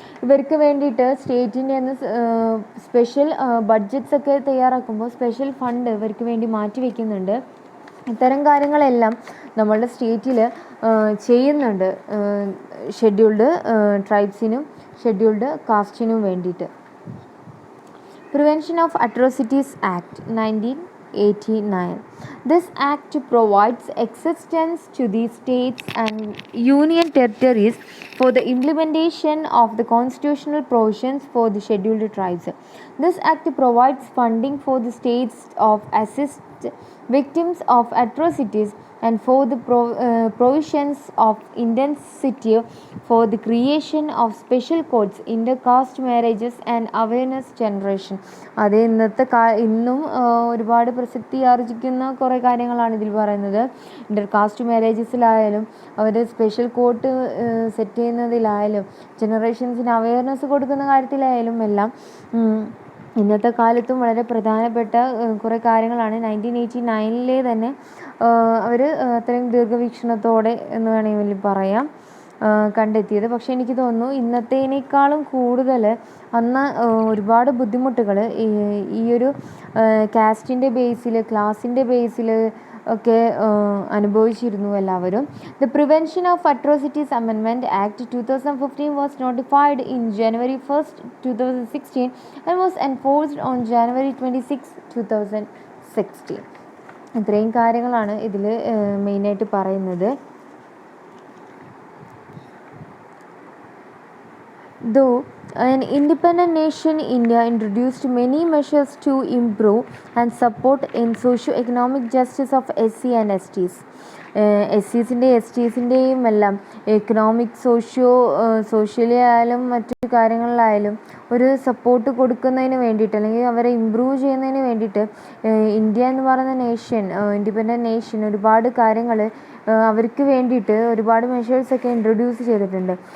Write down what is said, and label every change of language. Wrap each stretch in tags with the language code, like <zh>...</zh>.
<ml>ഇവർക്ക് വേണ്ടിയിട്ട് സ്റ്റേറ്റിൻ്റെ നിന്ന് സ്പെഷ്യൽ ബഡ്ജറ്റ്സ് ഒക്കെ തയ്യാറാക്കുമ്പോൾ സ്പെഷ്യൽ ഫണ്ട് ഇവർക്ക് വേണ്ടി മാറ്റി വയ്ക്കുന്നുണ്ട്. ഇത്തരം കാര്യങ്ങളെല്ലാം നമ്മളുടെ സ്റ്റേറ്റിൽ ചെയ്യുന്നുണ്ട് ഷെഡ്യൂൾഡ് ട്രൈബ്സിനും ഷെഡ്യൂൾഡ് കാസ്റ്റിനും വേണ്ടിയിട്ട്.</ml> <en>Prevention of Atrocities Act 1989. This act provides assistance to the states and union territories for the implementation of the constitutional provisions for the scheduled tribes. This act provides funding for the states of assist victims of atrocities and for the provisions of intensity for the creation of special courts, intercaste marriages and awareness generation.</en> <ml>അത് ഇന്നും ഒരുപാട് പ്രസക്തി ആർജിക്കുന്ന കുറേ കാര്യങ്ങളാണ് ഇതിൽ പറയുന്നത്. Intercaste മാരേജസിലായാലും അവർ special court set ചെയ്യുന്നതിലായാലും ജനറേഷൻസിന് awareness കൊടുക്കുന്ന കാര്യത്തിലായാലും എല്ലാം ഇന്നത്തെ കാലത്തും വളരെ പ്രധാനപ്പെട്ട കുറേ കാര്യങ്ങളാണ് 1989 തന്നെ അവർ അത്രയും ദീർഘവീക്ഷണത്തോടെ എന്ന് വേണമെങ്കിൽ പറയാം കണ്ടെത്തിയത്. പക്ഷേ എനിക്ക് തോന്നുന്നു ഇന്നത്തേനേക്കാളും കൂടുതൽ അന്ന് ഒരുപാട് ബുദ്ധിമുട്ടുകൾ ഈ ഒരു കാസ്റ്റിൻ്റെ ബേസിൽ, ക്ലാസിൻ്റെ ബേസിൽ ഒക്കെ അനുഭവിച്ചിരുന്നു എല്ലാവരും.</ml> <en>The prevention of atrocities amendment act 2015 was notified in January 1st, 2016 and was enforced on January 26, 2016.</en> <ml>ഇത്രയും കാര്യങ്ങളാണ് ഇതിൽ മെയിനായിട്ട് പറയുന്നത്.</ml> <en>Though an independent nation, India introduced many measures to improve and support in socio-economic justice of SC and STs.</en> <ml>SCസിൻ്റെയും STസിൻ്റെയും എല്ലാം economic socially ആയാലും മറ്റു കാര്യങ്ങളിലായാലും ഒരു support കൊടുക്കുന്നതിന് വേണ്ടിയിട്ട് അല്ലെങ്കിൽ അവരെ ഇമ്പ്രൂവ് ചെയ്യുന്നതിന് വേണ്ടിയിട്ട് ഇന്ത്യ എന്ന് പറയുന്ന നേഷൻ, ഇൻഡിപെൻഡൻറ്റ് നേഷൻ ഒരുപാട് കാര്യങ്ങൾ അവർക്ക് വേണ്ടിയിട്ട് ഒരുപാട് മെഷേഴ്സൊക്കെ ഇൻട്രൊഡ്യൂസ് ചെയ്തിട്ടുണ്ട്.</ml>